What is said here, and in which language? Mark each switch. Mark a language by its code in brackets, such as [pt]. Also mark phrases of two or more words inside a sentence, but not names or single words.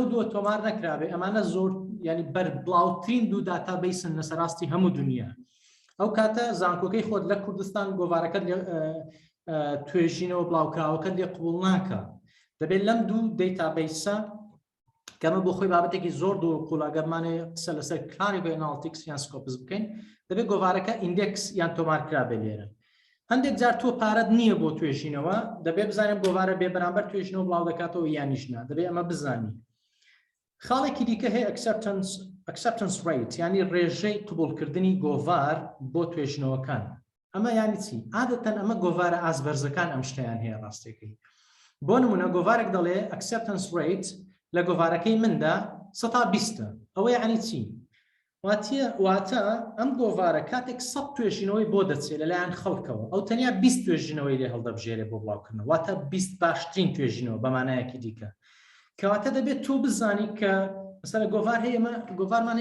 [ckb] 2 تۆمار نەکرابێ ئەمانە زۆر ینی بەربڵاوترین 2 داتابیسن لە سەراستی هەموو دنیا ئەو کاتە زانکۆکەی خۆت لە کوردستان گۆڤارەکەت توێژینەوە بڵاوکراوەکەت لێ قبول ناکە دەبێت لەم 2 دەیتابیسە کەمە بۆ خۆی بابەتێکی زۆر دوور قوڵاگەرمانەیە قسە لەسەر Clarivate Analytics یان Scopus بکەین دەبێت گۆڤارەکە ئیندێکس یان تۆمار کرابێ لێرە هەندێک جار تۆ پارەت نییە بۆ توێژینەوە دەبێت بزانێت گۆوارە بێ بەرامبەر توێژینەوە بڵاو دەکاتەوە یانیشنا دەبێت ئەمە بزانی. خاڵێکی دیکە هەیە [en] acceptance rate [ckb] یعنی ڕێژەی قبولکردنی گۆڤار بۆ توێژینەوەکان. ئەمە یانی چی؟ عادەتەن ئەمە گۆڤارە ئازبەرزەکان ئەم شتیان هەیە ڕاستێکی. بۆ نمونە گۆڤارێک دەڵێ [en] acceptance rate [ckb] لە گۆڤارەکەی مندا 120 ئەوە یعنی چی؟ واتە ئەم گۆڤارە کاتێک 100 توێژینەوەی بۆ دەچێت لەلایەن خەڵکەوە ئەو تەنیا 20 توێژینەوەی لێ هەڵدەبژێرێ بۆ بڵاوکردنەوە واتە 20 باشترین توێژینەوە بەمانایەکی دیکە کەواتە دەبێت تۆ بزانی کە مەسەلە گۆڤار هەیە ئەمە گۆڤارمان